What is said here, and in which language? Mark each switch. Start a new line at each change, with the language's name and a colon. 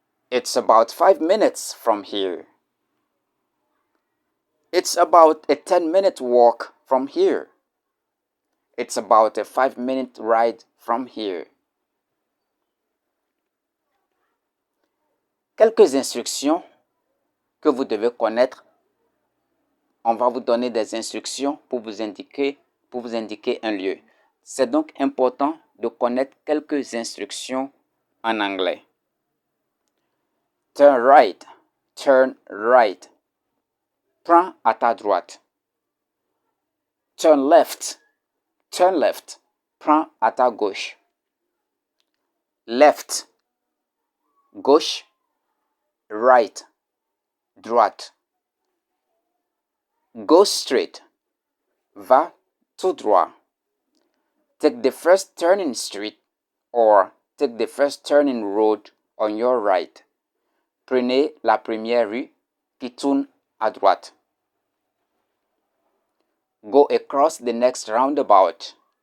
English: It's about 5 minutes from here. It's about a 10-minute walk from here. It's about a 5-minute ride from here.
French: Quelques instructions que vous devez connaître. On va vous donner des instructions pour vous indiquer un lieu. C'est donc important de connaître quelques instructions en anglais.
English: Turn right. Turn right.
French: Prends à ta droite.
English: Turn left. Turn left.
French: Prends à ta gauche. Left. Gauche. Right. Droite.
English: Go straight.
French: Va tout droit.
English: Take the first turning street or take the first turning road on your right.
French: Prenez la première rue qui tourne à droite.
English: Go across the next roundabout.